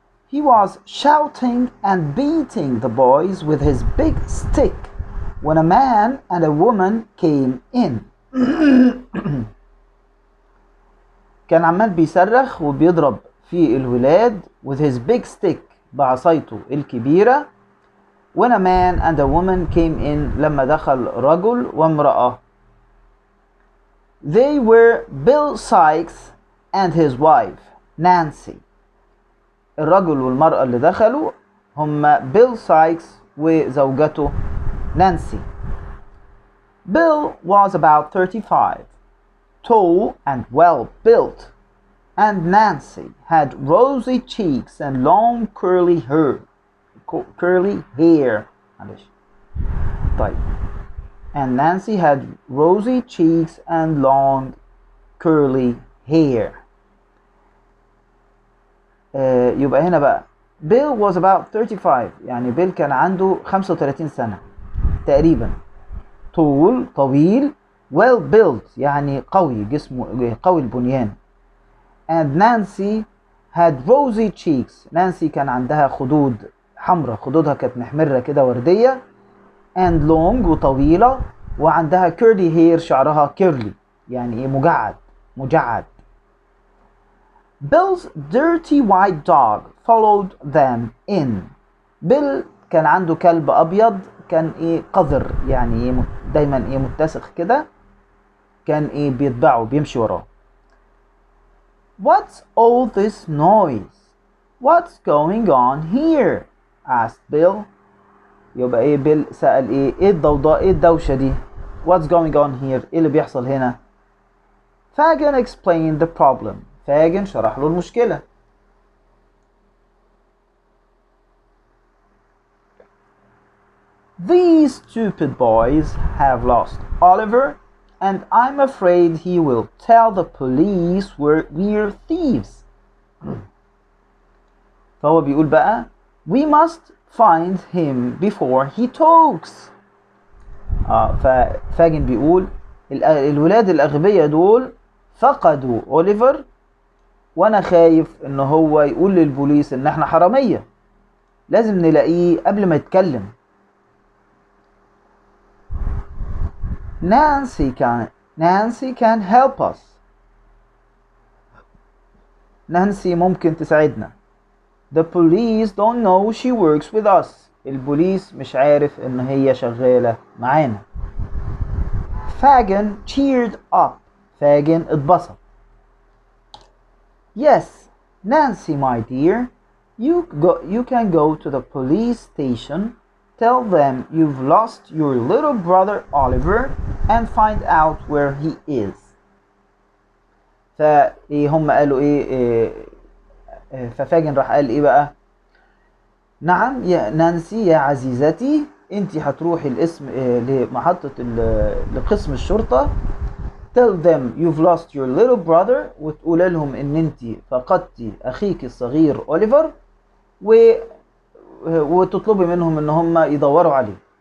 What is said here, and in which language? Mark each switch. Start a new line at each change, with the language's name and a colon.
English: He was shouting and beating the boys with his big stick when a man and a woman came in.
Arabic: كان عمال بيصرخ وبيضرب في الولاد
English: with his big stick
Arabic: بعصايته الكبيرة
English: when a man and a woman came in،
Arabic: لما دخل رجل وامرأة.
English: They were Bill Sykes and his wife Nancy.
Arabic: الرجل والمرأة اللي دخلوا هم بيل سايكس وزوجته نانسي.
English: Bill was about 35, tall and well built, and Nancy had rosy cheeks and long curly hair.
Arabic: طيب.
English: And Nancy had rosy cheeks and long curly hair.
Arabic: يبقى هنا بقى
English: Bill was about 35،
Arabic: يعني بيل كان عنده 35 سنة تقريبا. طول طويل،
English: well built
Arabic: يعني قوي جسمه قوي البنيان.
English: And Nancy had rosy cheeks.
Arabic: نانسي كان عندها خدود حمراء، خدودها كانت محمرة كده وردية.
English: And long
Arabic: وطويلة، وعندها
English: curly hair
Arabic: شعرها curly يعني ايه مجعد.
English: Bill's dirty white dog followed them in.
Arabic: بيل كان عنده كلب أبيض كان ايه قذر، يعني ايه دايما ايه متسخ كده، كان ايه بيتبعه بيمشي وراه.
English: What's all this noise? What's going on here? asked Bill.
Arabic: يبقى ايه بيل سأل ايه الضوضاء، ايه الدوشة دي؟
English: What's going on here؟
Arabic: ايه اللي بيحصل هنا؟
English: Fagin explained the problem.
Arabic: فاجن شرح له المشكلة.
English: These stupid boys have lost Oliver, and I'm afraid he will tell the police we're thieves.
Arabic: فهو بيقول بقى
English: we must find him before he talks.
Arabic: ففاجن بيقول الولاد الأغبياء دول فقدوا أوليفر، وانا خايف ان هو يقول للبوليس ان احنا حرامية، لازم نلاقيه قبل ما يتكلم.
English: Nancy can help us.
Arabic: نانسي ممكن تساعدنا.
English: The police don't know she works with us.
Arabic: البوليس مش عارف ان هي شغالة معانا.
English: Fagin cheered up.
Arabic: فاجن اتبسط.
English: Yes, Nancy, my dear, you can go to the police station, tell them you've lost your little brother Oliver, and find out where he is.
Arabic: هم قالوا ففاجن راح قال بقى نعم يا نانسي يا عزيزتي، انتي هتروحي الاسم لمحطة لقسم الشرطة
English: tell them you've lost your little brother
Arabic: وتقول لهم ان انت فقدتي اخيك الصغير اوليفر وتطلبي منهم ان هم يدوروا عليه.